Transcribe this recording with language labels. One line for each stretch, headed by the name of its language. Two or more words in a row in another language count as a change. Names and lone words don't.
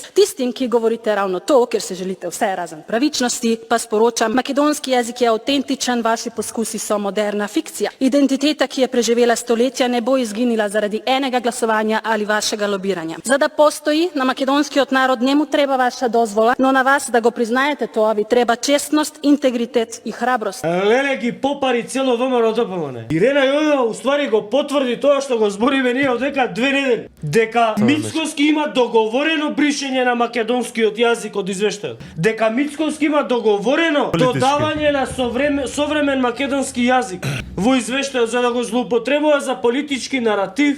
Slovenian: Tistim, ki govorite ravno to, ker se želite vse razen pravičnosti, pa sporočam, makedonski jezik je avtentičen, vaši poskusi so moderna fikcija. Identiteta, ki je preživela stoletja, ne bo izginila zaradi enega glasovanja ali vašega lobiranja.
Macedonian: За да постои на македонски народ, нему треба ваша дозвола, но на вас, да го признаете то, ви треба честност, интегритет и храброст. Lele gi popari celo ВМРО ДПМН. Ирена Јовева уствари го потврди тоа што го збориме ние од дека 2 недели. Дека Мицкоски има договорено бришење на македонскиот јазик од извештајот. Дека Мицкоски има договорено додавање на современ македонски јазик во извештајот за да го злоупотребува за политички наратив.